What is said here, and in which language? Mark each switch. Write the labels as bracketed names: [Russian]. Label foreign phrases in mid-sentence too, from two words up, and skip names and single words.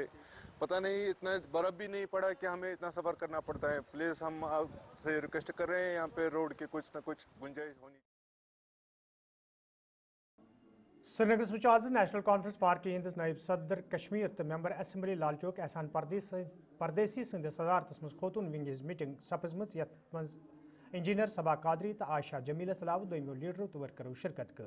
[Urdu] پتا نہیں، اتنا برف بھی نہیں پڑا کہ ہمیں اتنا سفر کرنا پڑتا ہے. پلیز ہم آپسے ریکویسٹ کر رہے ہیں، یہاں پہ روڈ کی کچھ نہ کچھ گنجائش ہونی. [Kashmiri] श्रीनगर में आज नेशनल कॉन्फ्रेंस पार्टी हंदिस नायब सदर कश्मीर तो मेंबर असम्बली लालचौक एहसान परदेसी सदस सदारतस मज खोतून विंग मीटिंग सपजम यथ मज इंजीनियर सबा कादरी तो आयशा जमीलस अलाव दोमो लीडरों तो वर्करों शिरकत कर।